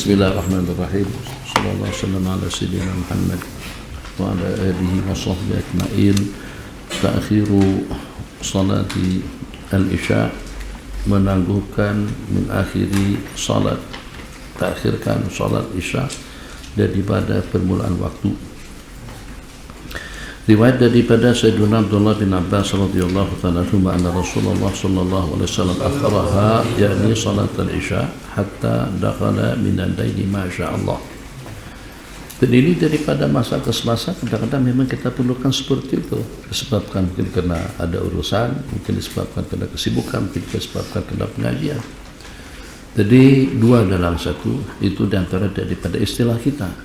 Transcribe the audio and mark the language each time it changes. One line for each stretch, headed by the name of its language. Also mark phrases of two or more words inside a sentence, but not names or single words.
Arabic: بسم الله الرحمن الرحيم. صلى الله عليه وسلم على سيدنا محمد وعلى آله وصحبه أجمعين. تأخير صلاة العشاء,
Malay: menangguhkan mengakhiri salat, takhirkan salat isya daripada permulaan waktu. Riwayat daripada
Arabic: سيدنا عبد الله بن عباس رضي الله تعالى عنه أن رسول الله صلى الله عليه وسلم أخرها يعني صلاة العشاء حتى دخل من الليل ما شاء الله.
Malay: Terdiri daripada masa ke masa, kadang-kadang memang kita perlukan seperti itu, disebabkan mungkin karena ada urusan, mungkin disebabkan karena kesibukan, mungkin disebabkan karena pengajian. Jadi dua dalam satu, itu diantara daripada istilah kita.